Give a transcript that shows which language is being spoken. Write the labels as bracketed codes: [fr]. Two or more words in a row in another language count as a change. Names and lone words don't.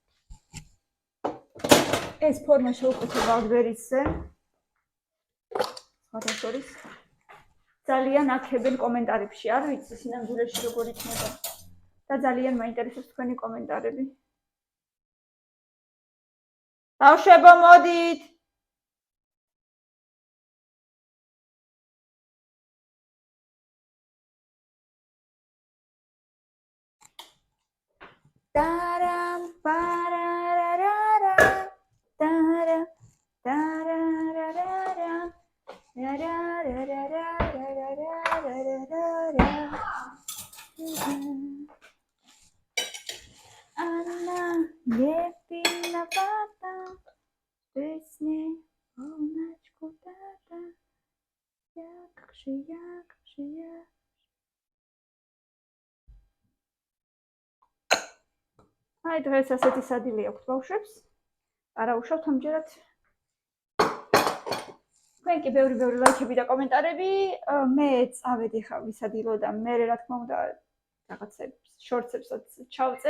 [ka] ეს ფორმა შევუკეთე ვალდბერისზე. სხვადასხვის ძალიან აქებენ კომენტარებში, არ ვიცი სინამდვილეში როგორ იქნება. და ძალიან მაინტერესებს თქვენი კომენტარები. ბავშვებო, მოდით. Taram pararara tara tararara Anna lepina pata песни полночку тата [ru] как же я [ka] აი დღეს ასეთი სადილი აქვს ბავშვებს. არა უშავთ ამჯერად. თქვენ კი ბევრი ლაიქები და კომენტარები. მე წავედი ხა ვისადილო და მე რა თქმა უნდა რაღაცებს შორტსებსაც ჩავწერ.